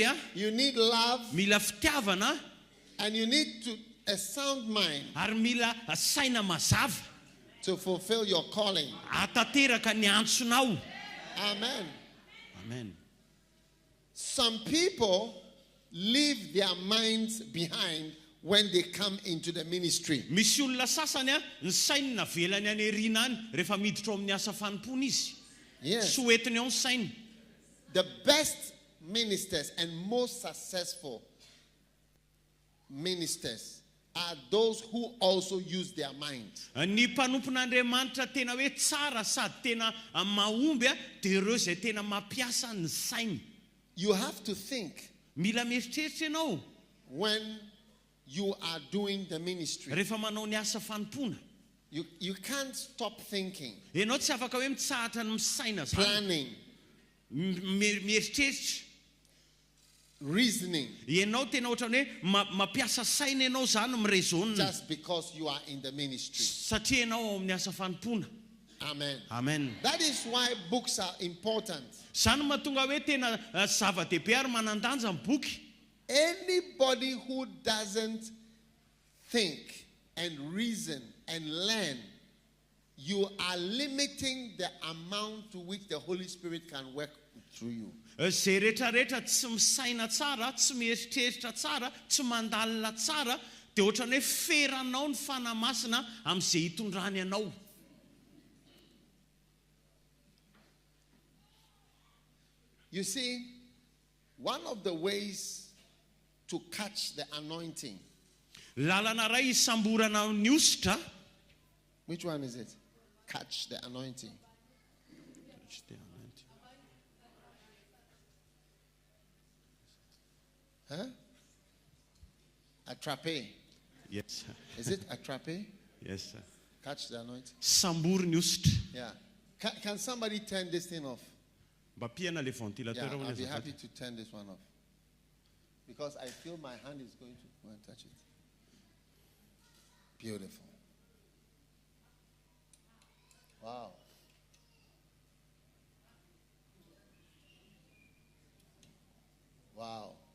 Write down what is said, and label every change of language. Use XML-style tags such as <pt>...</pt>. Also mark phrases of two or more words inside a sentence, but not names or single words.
<en>you need love.</en> <mg>Mila fitiavana.</mg> <en>And you need a sound mind.</en> <mg>Ary mila saina mazava.</mg> <en>To fulfill your calling.</en> <mg>Atateraka ny antsonao.</mg> <en>Amen.</en> <mg>Amen.</mg> <en>Some people leave their minds behind when they come into the ministry.</en> <mg>Misy olona sasany ny sainy navelany any erina any rehefa miditra amin'ny asa fanompona izy.</mg> <en>Yes.</en> <mg>Soetiny ao ny sainy.</mg> <en>The best ministers and most successful ministers are those who also use their mind.</en> <mg>Ny mpanompon'Andriamanitra tena hoe tsara sady tena mahomby dia ireo izay tena mampiasa ny sainy.</mg> <en>You have to think.</en> <mg>Mila mieritreritra ianao</mg> <en>when you are doing the ministry.</en> <mg>Rehefa manao ny asa fanompona.</mg> <en>You can't stop thinking.</en> <mg>Ianao tsy afaka hoe mitsahatra ny misaina zany.</mg> <en>Planning.</en> <mg>Mieritreritra.</mg> <en>Reasoning.</en> <mg>Ianao tena ohatrany hoe mampiasa saina ianao zany mirezoana.</mg> <en>Just because you are in the ministry.</en> <mg>Satria ianao ao amin'ny asa fanompona.</mg> <en>Amen.</en> <mg>Amen.</mg> <en>That is why books are important.</en> <mg>Zany mahatonga hoe tena zava-dehibe ary manandanja ny boky.</mg> <en>Anybody who doesn't think and reason and learn, you are limiting the amount to which the Holy Spirit can work through you.</en> <mg>Zay rehetrarehetra tsy misaina tsara, tsy mieritreritra tsara, tsy mandalina tsara, dia ohatrany hoe feranao ny fanahy masina amin'izay hitondrany anao.</mg> <en>You see, one of the ways to catch the anointing.</en> <mg>Lalana ray isamborana ny ositra.</mg> <en>Which one is it? Catch the anointing. Catch the anointing. Huh?</en> <fr>Attrape.</fr> <en>Yes, sir. Is it attrape? Yes, sir. Catch the anointing.</en> <mg>Sambor ny ositra.</mg> <en>Yeah. Can somebody turn this thing off?</en> <mg>Mba piana le ventilateur.</mg> <en>Yeah, I'll be happy to turn this one off. Because I feel my hand is going to go and touch it. Beautiful. Wow. Wow.</en>